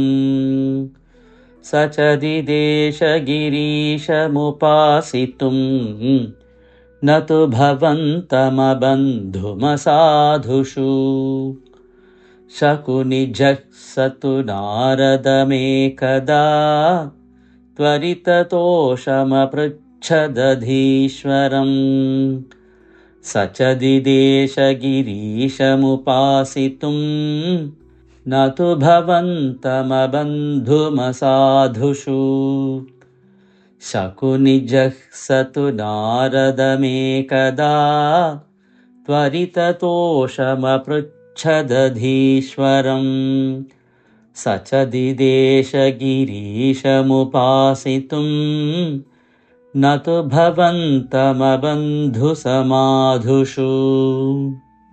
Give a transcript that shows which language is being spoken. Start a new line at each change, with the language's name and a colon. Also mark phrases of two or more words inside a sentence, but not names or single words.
Sanskrit: स च दिदेश गिरीशमुपासितुम्. न तु भवन्तमबन्धुमसाधुषु. शकुनिजः स तु नारदमेकदा. त्वरिततोषमपृच्छदधीश्वरम् स च दिदेश गिरीशमुपासितुम् न तु भवन्तमबन्धुमसाधुषु शकुनिजः स तु नारदमेकदा त्वरिततोषमपृच्छदधीश्वरम् स च दिदेश गिरीशमुपासितुम् न तु भवन्तमबन्धुसमाधुषु।